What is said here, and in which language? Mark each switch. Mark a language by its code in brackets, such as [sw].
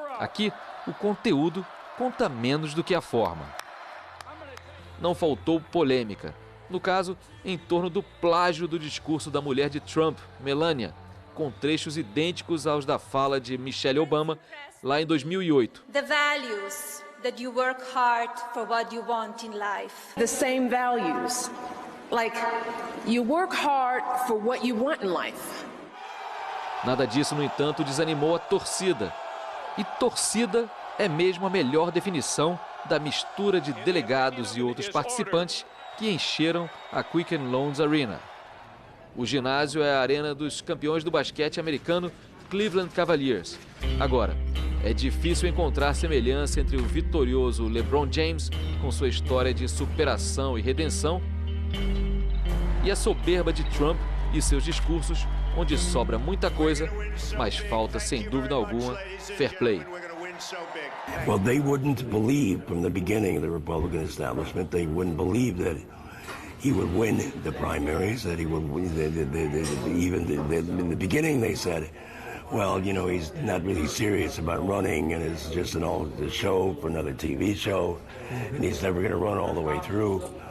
[pt] Aqui, o conteúdo conta menos do que a forma. Não faltou polêmica. No caso, em torno do plágio do discurso da mulher de Trump, Melania, com trechos idênticos aos da fala de Michelle Obama, lá em 2008. [en] The values that you work hard for what you want in life. The same values. Like, you work hard for what you want in life. [pt] Nada disso, no entanto, desanimou a torcida. E torcida é mesmo a melhor definição da mistura de delegados e outros participantes que encheram a Quicken Loans Arena. O ginásio é a arena dos campeões do basquete americano Cleveland Cavaliers. Agora, é difícil encontrar semelhança entre o vitorioso LeBron James, com sua história de superação e redenção, e a soberba de Trump e seus discursos, onde sobra muita coisa, mas falta, sem dúvida alguma, fair play. [en] Well, they wouldn't believe from the beginning, the Republican establishment, they wouldn't believe that he would win the primaries, that he would win, in the beginning they said, well, you know, he's not really serious about running, and it's just a show for another TV show, and he's never going to run all the way through.